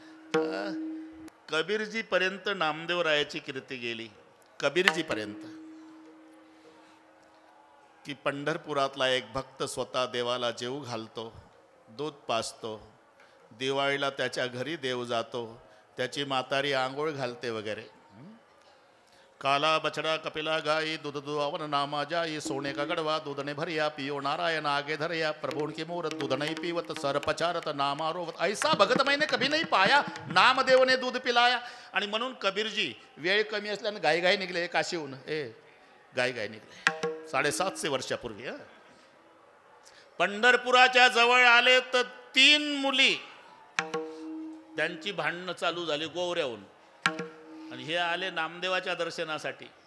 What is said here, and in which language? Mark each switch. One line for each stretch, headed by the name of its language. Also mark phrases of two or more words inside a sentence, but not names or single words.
Marathi: कबीरजी पर्यंत नामदेवरायाची कीर्ती गेली. कबीरजी पर्यंत की पंढरपुरातला एक भक्त स्वतः देवाला जेवू घालतो, दूध पाजतो, दिवाळीला त्याच्या घरी देव जातो, त्याची म्हातारी आंघोळ घालते वगैरे.
Hindi: काला बछड़ा कपिला गाई, दूध दुआवन नामा जाई, सोने का गड़वा दूधने भरिया, पियो नारायण आगे धरिया, प्रभु की मूरत दूध नहीं पीवत, सर पचारत नाम आरोवत, ऐसा भगत मैंने कभी नहीं पाया, नामदेव ने दूध पिलाया.
Marathi: आणि म्हणून कबीरजी वेळ कमी असल्याने गाई निघले काशीहून. गाई निघले 750 वर्षापूर्वी. पंढरपुराच्या जवळ आले तर 3 मुली, त्यांची भांडणं चालू झाली गोवऱ्याहून, आणि हे आले नामदेवाच्या दर्शनासाठी.